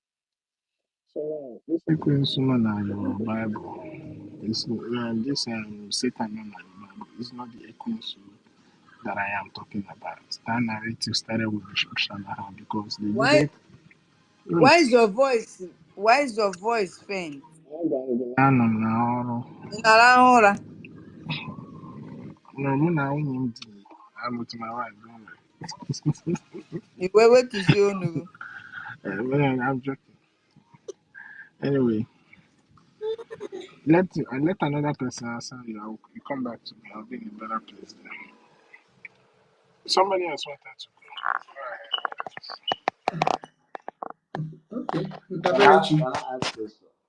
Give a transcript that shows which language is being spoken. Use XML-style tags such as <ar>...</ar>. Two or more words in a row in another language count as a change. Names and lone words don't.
<en>So this Ekwensu on your Bible, this Satan on your Bible is not the Ekwensu that I am talking about. That narrative started with Bishop Shanahan because they Why needed. why Wait. is your voice faint?</en> <ig>Anọ m n'ọrụ. Ị na-arahụ ụra? No, mụ na nwunye m dị.</ig> <en>I'm with my wife. Don't worry.</en> <ig>Ị wee wetuzie onu gị?</ig> <en>Well, I'm joking. Anyway, let another person answer you. You come back to me. I'll be in a better place then. Somebody else wanted to Can I ask question?</en>